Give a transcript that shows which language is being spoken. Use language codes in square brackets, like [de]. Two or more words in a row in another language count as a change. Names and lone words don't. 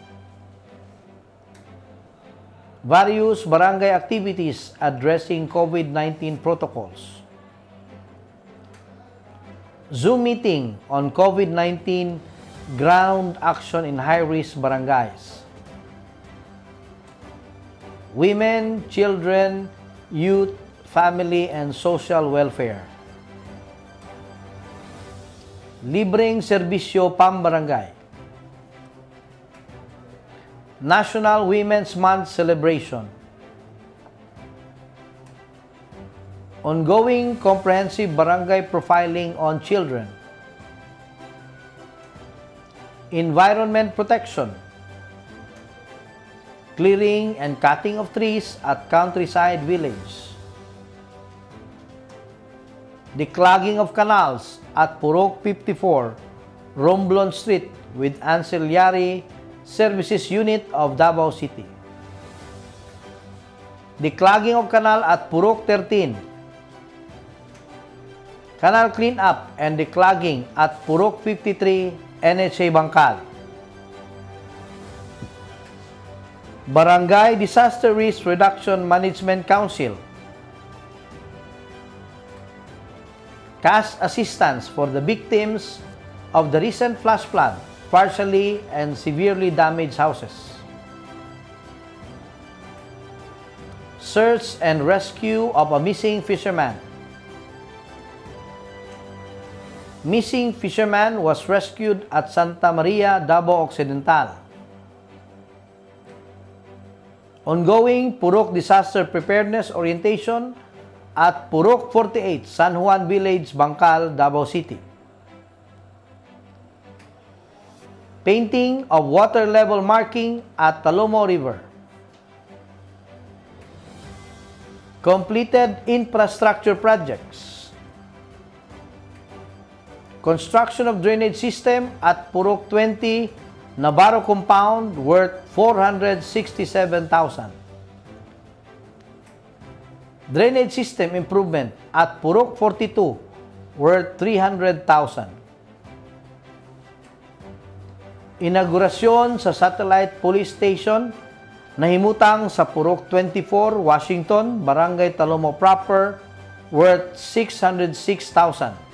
[en] Various barangay activities addressing COVID-19 protocols. Zoom meeting on COVID-19 ground action in high-risk barangays. Women, children, youth, family, and social welfare. [tl] Libreng serbisyo pambarangay. [en] National Women's Month celebration. Ongoing comprehensive barangay profiling on children. Environment protection. Clearing and cutting of trees at countryside village. Declogging of canals at Purok 54, Romblon Street with ancillary services unit of Davao City. Declogging of canal at Purok 13. Canal cleanup and declogging at Purok 53, NHA Bangkal. Barangay Disaster Risk Reduction Management Council. Cash assistance for the victims of the recent flash flood, partially and severely damaged houses. Search and rescue of a missing fisherman. Missing fisherman was rescued at Santa Maria, Davao Occidental. Ongoing Purok Disaster Preparedness Orientation at Purok 48, San Juan Village, Bangkal, Davao City. Painting of water level marking at Talomo River. Completed infrastructure projects. Construction of drainage system at Purok 20, Navarro Compound worth 467,000. Drainage system improvement at Purok 42 worth 300,000. [ceb] Inaugurasyon sa Satellite Police Station na himutang sa Purok 24, Washington, Barangay Talomo proper worth 606,000.